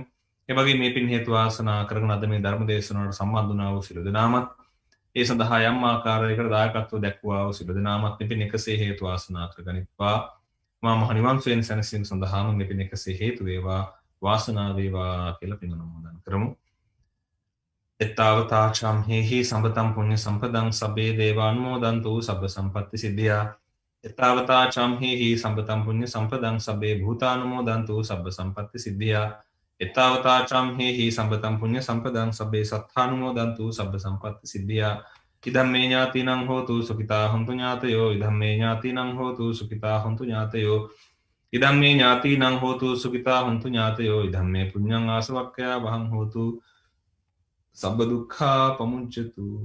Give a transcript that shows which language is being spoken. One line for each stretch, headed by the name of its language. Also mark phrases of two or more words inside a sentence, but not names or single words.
Sinhala: ඒ වගේම මේ පින් හේතු වාසනා කරගෙන අද මේ ධර්ම දේශනාවට සම්බන්ධ වුණා වූ සියලු දෙනාමත් ඒ සඳහා යම් ආකාරයකට දායකත්ව දැක්වුවා වූ සියලු දෙනාමත් මේ පින් එකසේ හේතු වාසනා කරගනිත්වා. මා මහ නිවන් සුවයෙන් සැනසීම සඳහාම මේ පින් එකසේ හේතු වේවා වාසනාව වේවා කියලා පින් අනුමෝදන් කරමු.
Pali: එත්තාවතා චම්හෙහි සම්පතම් පුඤ්ඤ සම්පදං සබ්බේ දේවානුමෝදන්තු සබ්බ සම්පත්ති සිද්ධියා. එත්තාවතා චම්හෙහි සම්පතම් පුඤ්ඤ සම්පදං සබ්බේ භූතානුමෝදන්තු සබ්බ සම්පත්ති සිද්ධියා. එත්තාවතා චම්හෙහි සම්පතම් පුඤ්ඤ සම්පදං සබ්බේ සත්තානුමෝදන්තු සබ්බ සම්පත්ති සිද්ධියා. ඉදම්මේ ඥාතිනං හෝතු සුඛිතා හොන්තු ඥාතයෝ ඉදම්මේ ඥාතිනං හෝතු සුඛිතා හොන්තු ඥාතයෝ ඉදම්මේ ඥාතිනං හෝතු සුඛිතා හොන්තු ඥාතයෝ ඉදම්මේ පුඤ්ඤං ආසවක්ඛයා වහං හෝතු සබ්බ දුක්ඛා පමුච්ඡතු.